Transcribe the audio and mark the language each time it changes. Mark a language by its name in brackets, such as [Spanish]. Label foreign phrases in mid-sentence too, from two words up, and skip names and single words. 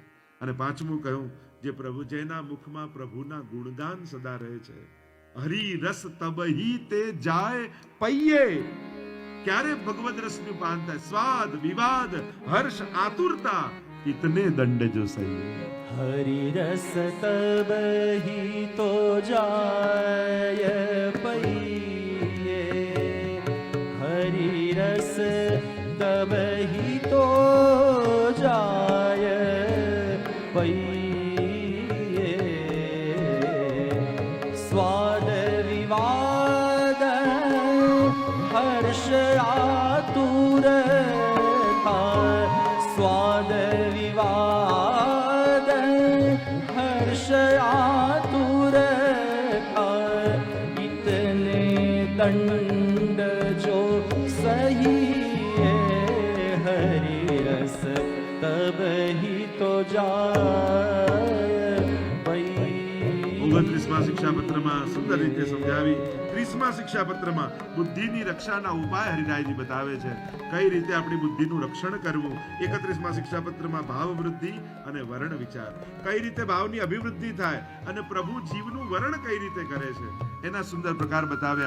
[Gujarati] અને પાંચમું કહ્યું જે પ્રભુ, જેના મુખમાં પ્રભુના ગુણગાન સદા રહે છે. [Braj] हरि रस तबही ते जाय पैये. [Gujarati] ક્યારે ભગવદ રસનું પાન થાય? [Braj] स्वाद, विवाद, हर्ष, आतुरता, इतने दंड जो सही. हरि रस तब ही तो जाय पइये, हरि रस तब ही तो जाय पइये. स्वाद विवाद हर्ष आतुरता, स्वाद विवाद हर्ष आतुरता, इतने दंड जो सही है, हरि रस तब ही तो जाय पइये. [Gujarati] 29મા શિક્ષાપત્રમાં સુંદર રીતે સમજાવી. 30મા શિક્ષાપત્રમાં બુદ્ધિની રક્ષાના ઉપાય હરિરાયજી બતાવે છે, કઈ રીતે આપણી બુદ્ધિનું રક્ષણ કરવું. 31મા શિક્ષાપત્રમાં ભાવ વૃદ્ધિ અને વર્ણ વિચાર, કઈ રીતે ભાવની અભિવૃદ્ધિ થાય અને પ્રભુ જીવનું વર્ણ કઈ રીતે કરે છે એના સુંદર પ્રકાર બતાવ્યા.